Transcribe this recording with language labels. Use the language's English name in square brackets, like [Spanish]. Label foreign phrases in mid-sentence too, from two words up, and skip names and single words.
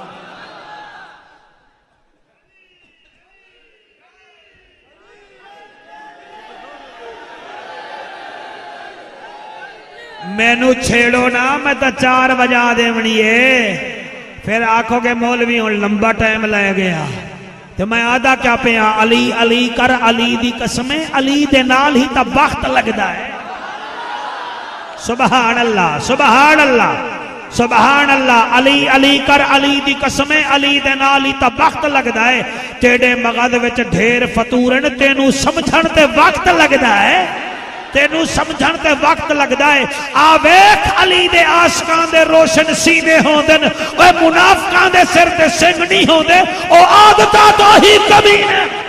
[Punjabi] مینوں چھیڑو نہ، میں تو 4 بجا دیونی ہے. فیر آکھو گے مولوی ہوں لمبا ٹائم لے گیا، تو میں آدا کیہ پیا? علی علی کر، علی دی قسمیں، علی دے نال ہی تو وقت لگدا ہے. [Arabic] سبحان الله، سبحان الله، سبحان الله. [Punjabi] علی علی کر، علی دی قسمیں، علی دے نال ہی تو وقت لگدا ہے. تیرے مغز وچ ڈھیر فتوران، تینوں سمجھن تے وقت لگدا ہے، تینوں سمجھن تے وقت لگدا ہے. آ ویکھ علی دے عاشقاں دے روشن سینے ہوندن، اوئے منافقاں دے سر تے سنگ نہیں ہوندے، او عادتاں توں ہی کمی نیں.